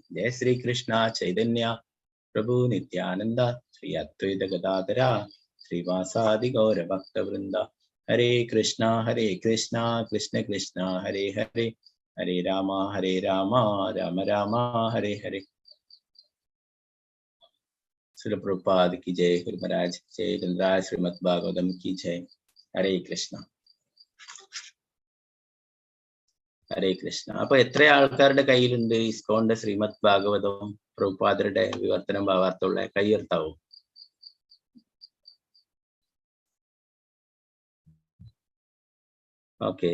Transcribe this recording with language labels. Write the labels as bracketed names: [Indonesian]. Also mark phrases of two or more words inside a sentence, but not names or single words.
[Sanskrit] ജയ ശ്രീകൃഷ്ണ ചൈതന്യ പ്രഭു നിത്യാനന്ദ ശ്രീ അദ്വൈത ഗദാധര ശ്രീവാസാദി ഗൗരഭക്തവൃന്ദ. ഹരേ കൃഷ്ണ കൃഷ്ണ കൃഷ്ണ ഹരേ ഹരേ ഹരേ രാമ രാമ രാമ ഹരേ ഹരേ. [Hindi] ശ്രീ പ്രഭുപാദ് की जय. गुरु महाराज की जय. गंधराज श्रीमद् भागवतम की जय. [Sanskrit] हरे कृष्ण. ഹരേ കൃഷ്ണ. [Malayalam] അപ്പൊ എത്ര ആൾക്കാരുടെ കയ്യിലുണ്ട് ഇസ്കോണിന്റെ ശ്രീമദ് ഭാഗവതവും പ്രഭുപാദരുടെ വിവർത്തനം ഭാവാർത്ഥമുള്ള? കൈയ്യർത്താവും. ഓക്കെ.